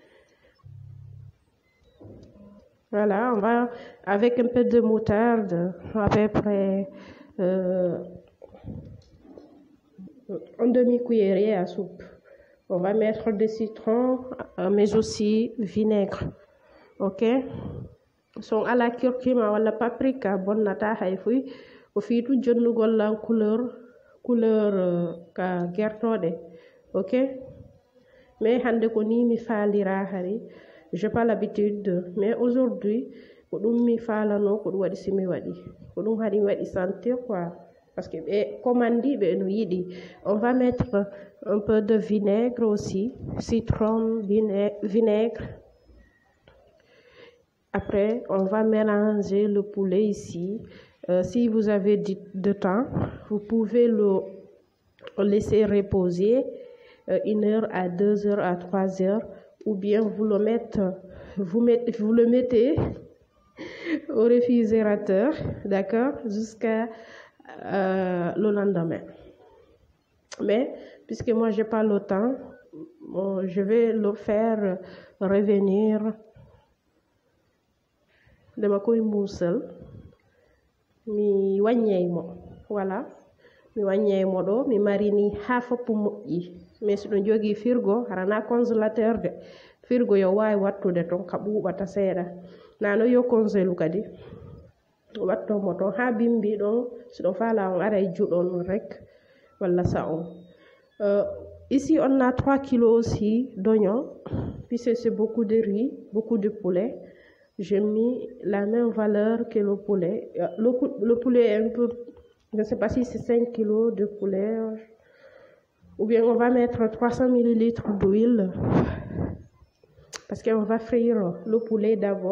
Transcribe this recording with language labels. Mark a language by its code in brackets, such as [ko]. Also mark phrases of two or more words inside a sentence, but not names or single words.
[fr] Voilà, on va avec un peu de moutarde, à peu près une demi-cuillerée à soupe. On va mettre des citrons, mais aussi vinaigre. Ok? [ff] So ala curcuma wala paprika bonnata hay fuy o fiitu jonnugol lan couleur ka gertode. [fr] Ok? [ff] Mais hande ko ni mi falira hari. [fr] J'ai pas l'habitude, mais aujourd'hui, [ff] ko dum mi falano ko dum wadi simi wadi. Ko dum hari wadi [fr] sentir quoi. Parce que [ff] commandi be no yidi. [fr] On va mettre un peu de vinaigre aussi, citron, vinaigre. Après, on va mélanger le poulet ici. Si vous avez de temps, vous pouvez le laisser reposer 1 heure à 2 heures à 3 heures, ou bien vous le mettez au réfrigérateur, d'accord, jusqu'à le lendemain. Mais puisque moi j'ai pas le temps, je vais le faire revenir de ma [ff] koy muusal mi wàññey mo voilà mi wàññey mo ɗo mi marini ha foppu moƴƴi mais so ɗum jogi frigo harana [fr] congélateur de frigo [ff] yo wawi wattude ton ka ɓuuɓata seeɗa nano yo congélu kadi wattomo ton ha bimbi ɗon so ɗon fala on ara e juɗon rek walla sa'on. [fr] Ici on a 3 kilos aussi d'oignons, puisque c'est beaucoup de riz, beaucoup de poulet. J'ai mis la même valeur que le poulet. Le poulet est un peu, je ne sais pas si c'est 5 kilos de poulet, ou bien on va mettre 300 ml d'huile, parce qu'on va frire le poulet d'abord.